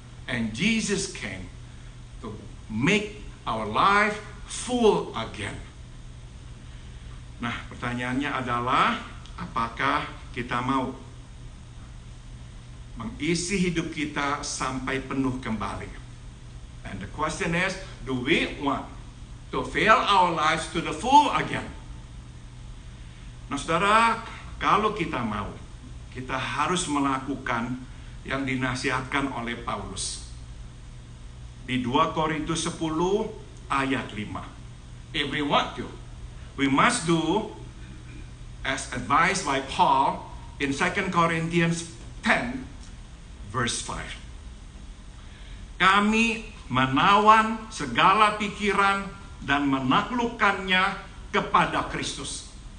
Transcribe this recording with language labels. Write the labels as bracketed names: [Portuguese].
[English] And Jesus came to make our life full again. [Indonesian] Nah, pertanyaannya adalah, apakah kita mau mengisi hidup kita sampai penuh kembali? [English] And the question is, do we want to fill our lives to the full again? [Indonesian] Nah, saudara, kalau kita mau, kita harus melakukan yang dinasihatkan oleh Paulus. Di 2 Korintus 10 ayat 5. [English] If we want to, we must do as advised by Paul in 2 Corinthians 10 verse 5. [Indonesian] Kami menawan segala pikiran dan menaklukkannya kepada Kristus.